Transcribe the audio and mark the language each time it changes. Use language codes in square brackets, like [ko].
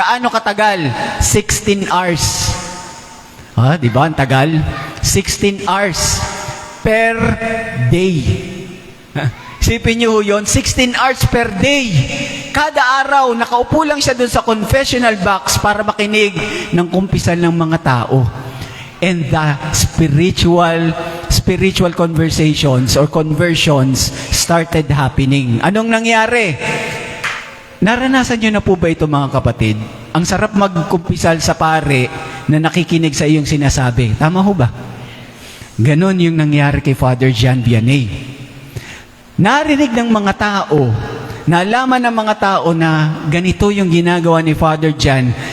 [tl] Gaano katagal? 16 hours. Di ba? Ang tagal? [en] 16 hours per day. [tl] Isipin niyo ho yun, [en] 16 hours per day. [tl] Kada araw, nakaupo lang siya dun sa confessional box para makinig ng kumpisal ng mga tao. [en] And the spiritual conversations or conversions started happening. [tl] Anong nangyari? Naranasan niyo na po ba ito, mga kapatid? Ang sarap magkumpisal sa pare na nakikinig sa iyong sinasabi. Tama ho ba? Ganon yung nangyari kay Father John Vianney. Narinig ng mga tao, nalaman ng mga tao na ganito yung ginagawa ni Father John.